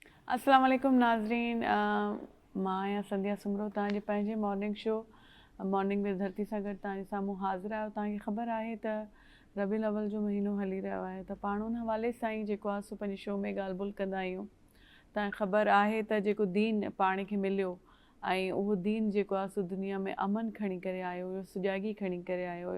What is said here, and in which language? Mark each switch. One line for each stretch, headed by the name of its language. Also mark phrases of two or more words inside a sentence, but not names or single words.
Arabic: السلام عليكم
Sindhi: नाज़रीन। मां आहियां संध्या सुमरो, तव्हांजे पंहिंजे
English: morning show
Sindhi: मॉर्निंग विद धरती सां गॾु तव्हांजे साम्हूं हाज़िर आहियो। तव्हांखे ख़बर आहे त रबीउल अव्वल जो महीनो हली रहियो आहे, त पाण उन हवाले सां ई जेको आहे सो पंहिंजे शो में ॻाल्हि ॿोल कंदा आहियूं। तव्हांखे ख़बर आहे त जेको दीन पाण खे मिलियो ऐं उहो दीन जेको आहे सो दुनिया में अमन खणी करे आयो हुयो, सुॼागी खणी करे आयो हुयो।